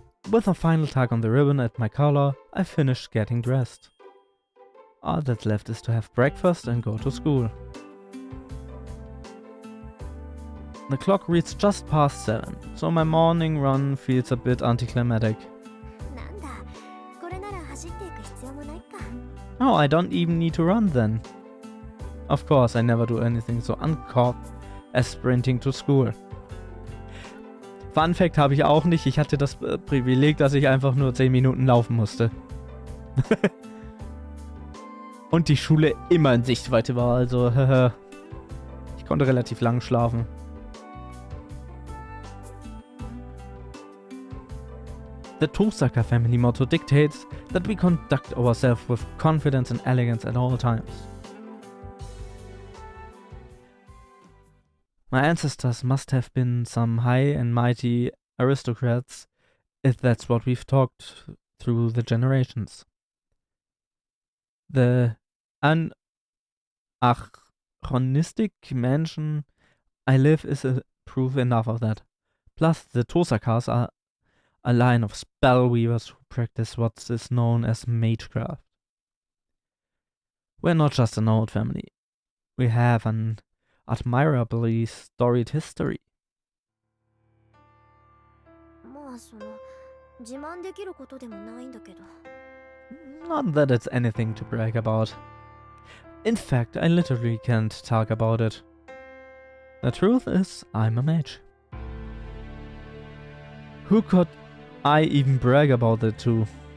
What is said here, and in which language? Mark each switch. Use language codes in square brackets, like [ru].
[en] With a final tug on the ribbon at my collar, I finished getting dressed. All that's left is to have breakfast and go to school. The clock reads just past 7, so my morning run feels a bit anticlimactic. [ja] なんだこれなら走っていく必要もないか [en] Oh, I don't even need to run then. Of course, I never do anything so uncouth as sprinting to school. [de] Fun Fact habe ich auch nicht. Ich hatte das Privileg, dass ich einfach nur 10 Minuten laufen musste. Und die Schule immer in Sichtweite war, also ich konnte relativ lang schlafen. [en] The Tosaka family motto dictates that we conduct ourselves with confidence and elegance at all times. My ancestors must have been some high and mighty aristocrats, if that's what we've talked through the generations. The anachronistic mansion I live is a proof enough of that. Plus, the Tosakas are a line of spellweavers who practice what is known as magecraft. We're not just an old family. We have an admirably storied history. [ja] まあ自慢できることでもないんだけど [en] Not that it's anything to brag about. In fact, I literally can't talk about it. The truth is, I'm a mage. Who could I even brag about it to?